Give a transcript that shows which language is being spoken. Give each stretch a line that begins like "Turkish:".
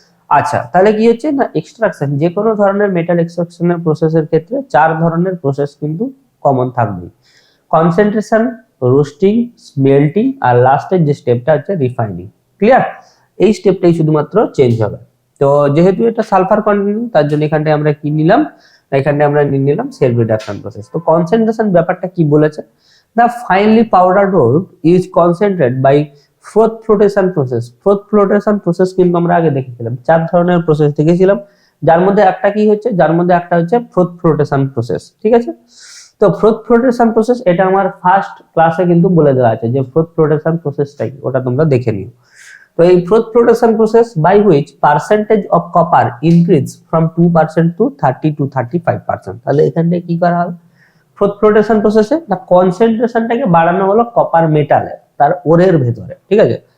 Bangla: আচ্ছা, তাহলে কি হচ্ছে না এক্সট্রাকশন, যে কোনো ধরনের মেটাল এক্সট্রাকশনের প্রসেসের ক্ষেত্রে 4 ধরনের প্রসেস কিন্তু কমন থাকবে, কনসেন্ট্রেশন, রোস্টিং, স্মেল্টিং আর লাস্টের যে স্টেপটা হচ্ছে রিফাইনিং। ক্লিয়ার, এই স্টেপটাই শুধুমাত্র চেঞ্জ হবে। তো যেহেতু এটা সালফার কন্টেনিং তার জন্য এখানটায় আমরা কি নিলাম, এখানটায় আমরা নিলাম সেলফ রিডাকশন প্রসেস। তো কনসেন্ট্রেশন ব্যাপারটা কি বলেছে,
English: the finely powdered ore is concentrated by froth flotation process.
Bangla: froth flotation process কিন্তু আমরা আগে দেখেছিলাম 4 ধরনের প্রসেস দেখেছিলাম, যার মধ্যে একটা কি হচ্ছে, যার মধ্যে একটা হচ্ছে froth flotation process, ঠিক আছে। তো froth flotation process এটা আমার ফার্স্ট ক্লাসে কিন্তু বলে দেওয়া আছে যে froth flotation processটাই, ওটা তোমরা দেখে নিও। তো এই
English: froth flotation process by which percentage of copper increase from 2% to 30 to 35%,
Bangla: তাহলে এখানে কি করা হবে, ফোর্থ ফ্লোটেশন প্রসেসে না কনসেন্ট্রেশনটাকে বাড়ানো হলো কপার মেটালে তার ওরের ভেতরে, ঠিক আছে।